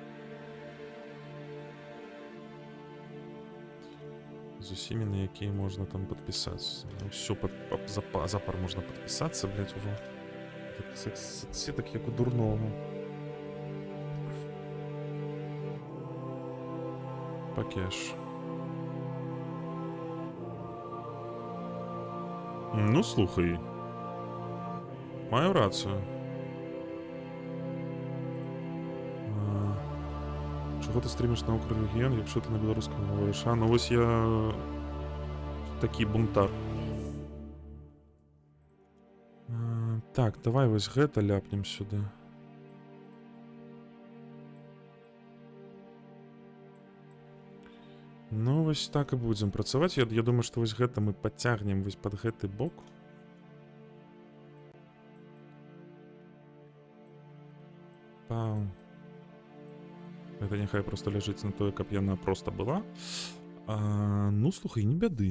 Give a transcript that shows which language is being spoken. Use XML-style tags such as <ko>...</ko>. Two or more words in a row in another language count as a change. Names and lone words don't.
<be>З усімі, на якія можна там падпісацца. Усё запар можна падпісацца, блядь, ужо. Соцсетак як у дурному. Пакеш. Ну, слухай. Маю рацію.</be> <uk>Чого ти стрімиш на Укррегіон, якщо ти на білоруському говориш? Ну ось я такий бунтар. Так, давай ось</uk> <be>гэта ляпнем</be> <uk>сюди.</uk> <be>Ну, ось так і будем працаваць. Я думаю, што вось гэта мы падцягнем вось пад гэты бок. Это няхай просто ляжыць на тое, каб яна просто была. Ну, слухай, не бяды.</be>